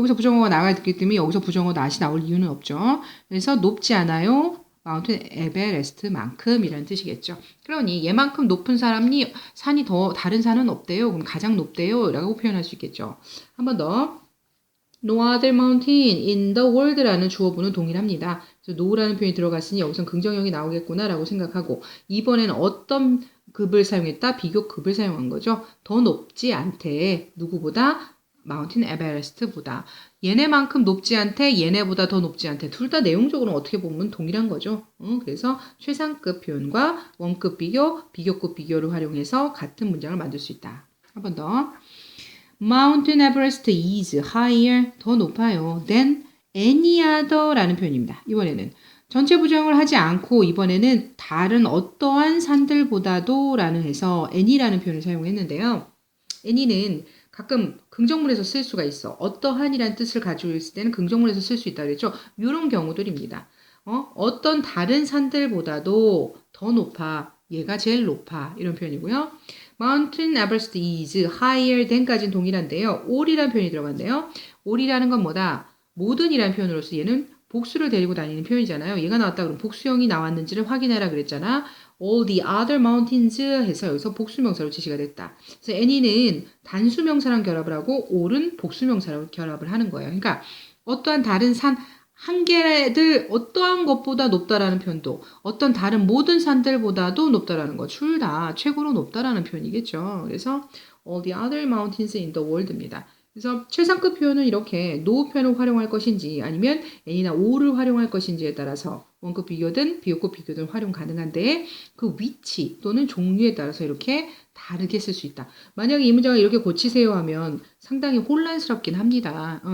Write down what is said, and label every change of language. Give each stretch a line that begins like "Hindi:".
Korean: 여기서 부정어가 나와야 되기 때문에 여기서 부정어 not이 나올 이유는 없죠. 그래서 높지 않아요. 마운틴 에베레스트만큼이라는 뜻이겠죠. 그러니 얘만큼 높은 산이 더 다른 산은 없대요. 그럼 가장 높대요. 라고 표현할 수 있겠죠. 한 번 더.
English: No other mountain in the world
Korean: 라는 주어부는 동일합니다. 그래서 no라는 표현이 들어갔으니 여기선 긍정형이 나오겠구나라고 생각하고 이번에는 어떤 급을 사용했다? 비교급을 사용한 거죠. 더 높지 않대. 누구보다? 마운틴 에베레스트보다. 얘네만큼 높지 않대, 얘네보다 더 높지 않대. 둘 다 내용적으로 어떻게 보면 동일한 거죠. 그래서 최상급 표현과 원급 비교, 비교급 비교를 활용해서 같은 문장을 만들 수 있다. 한 번 더.
English: Mountain Everest is higher,
Korean: 더 높아요.
English: than any other
Korean: 라는 표현입니다. 이번에는 전체 부정을 하지 않고 이번에는 다른 어떠한 산들보다도 라는 해서 any라는 표현을 사용했는데요. any는 가끔 긍정문에서 쓸 수가 있어. 어떠한이라는 뜻을 가지고 있을 때는 긍정문에서 쓸 수 있다 그랬죠. 이런 경우들입니다. 어떤 다른 산들보다도 더 높아. 얘가 제일 높아. 이런 표현이고요.
English: Mountain Everest is higher than
Korean: 까지는 동일한데요. all이라는 표현이 들어간대요. all이라는 건 뭐다? 모든이라는 표현으로서 얘는 복수를 데리고 다니는 표현이잖아요. 얘가 나왔다 그러면 복수형이 나왔는지를 확인해라 그랬잖아.
English: all the other mountains
Korean: 해서 여기서 복수명사로 제시가 됐다. 그래서 any는 단수명사랑 결합을 하고 all은 복수명사랑 결합을 하는 거예요. 그러니까 어떠한 다른 산 한 개들 어떠한 것보다 높다라는 표현도 어떤 다른 모든 산들보다도 높다라는 거 둘 다 최고로 높다라는 표현이겠죠. 그래서
English: all the other mountains in the world
Korean: 입니다. 그래서 최상급 표현은 이렇게 no 표현을 활용할 것인지 아니면 any나 all을 활용할 것인지에 따라서 원급 비교든 비교급 비교든 활용 가능한데 그 위치 또는 종류에 따라서 이렇게 다르게 쓸 수 있다. 만약에 이 문장을 이렇게 고치세요 하면 상당히 혼란스럽긴 합니다.